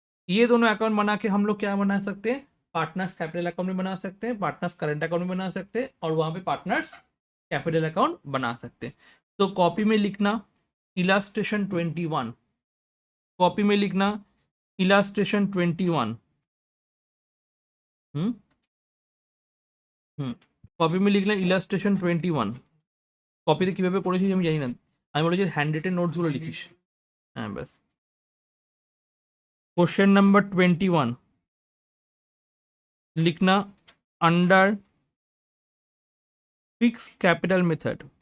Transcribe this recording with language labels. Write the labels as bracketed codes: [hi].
[hi] ये दोनों अकाउंट बना के हम लोग क्या बना सकते हैं, पार्टनर्स कैपिटल अकाउंट भी बना सकते हैं, पार्टनर्स करंट अकाउंट भी बना सकते हैं, और वहाँ पे पार्टनर्स कैपिटल अकाउंट बना सकते हैं। तो कॉपी में लिखना इलास्ट्रेशन 21, कॉपी में लिखना इलास्ट्रेशन 21। [bn] हम्म কপি में লিখলাম ইলাস্ট্রেশন 21। কপিতে কিভাবে করেছিস আমি জানি না, আমি বলেছি হ্যান্ড রিটেন নোটসগুলো লিখিস। হ্যাঁ ব্যাস। [hi] क्वेश्चन नंबर 21 लिखना अंडर फिक्स कैपिटल मेथड।